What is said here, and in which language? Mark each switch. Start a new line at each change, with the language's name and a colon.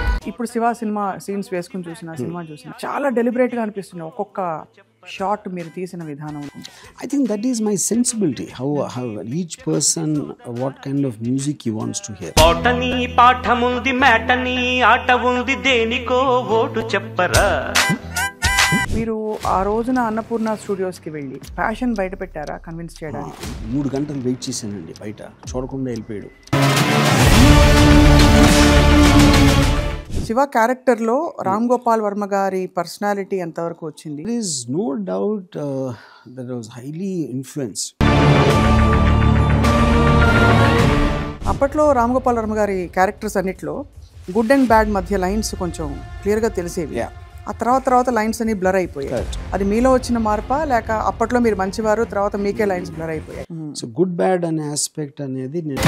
Telugu: ఇప్పుడు Shiva cinema scenes వేసుకుని చూసిన సినిమా చూసిన చాలా డెలిబరేట్ గా అనిపిస్తుంది ఒక్కొక్క షాట్ మీరు తీసిన విధానం.
English: I think that is my sensibility, how each person what kind of music he wants to hear.
Telugu: పాటని పాఠముంది మేటని ఆట ఉంది దేనికో ఓటు చెప్పరా. మీరు ఆ రోజున అన్నపూర్ణ స్టూడియోస్కి వెళ్ళి ప్యాషన్ బయట పెట్టారా కన్విన్స్ చేయడానికి? 3 గంటలు వెయిట్ చేశానండి బయట, చూడకుండా వెళ్ళిపోయాడు. శివ క్యారెక్టర్లో రామ్ గోపాల్ వర్మ గారి పర్సనాలిటీ ఎంతవరకు వచ్చింది?
English: There is no doubt that I was highly influenced.
Telugu: అప్పట్లో రామ్ గోపాల్ వర్మ గారి క్యారెక్టర్స్ అన్నిట్లో గుడ్ అండ్ బ్యాడ్ మధ్య లైన్స్ కొంచెం క్లియర్గా తెలిసేవి. ఆ తర్వాత లైన్స్ అన్ని బ్లర్ అయిపోయాయి. అది మీలో వచ్చిన మార్పా లేక అప్పట్లో మీరు మంచివారు తర్వాత మీకే లైన్స్ బ్లర్ అయిపోయాయి? సో గుడ్ బ్యాడ్ అనే ఆస్పెక్ట్ అనేది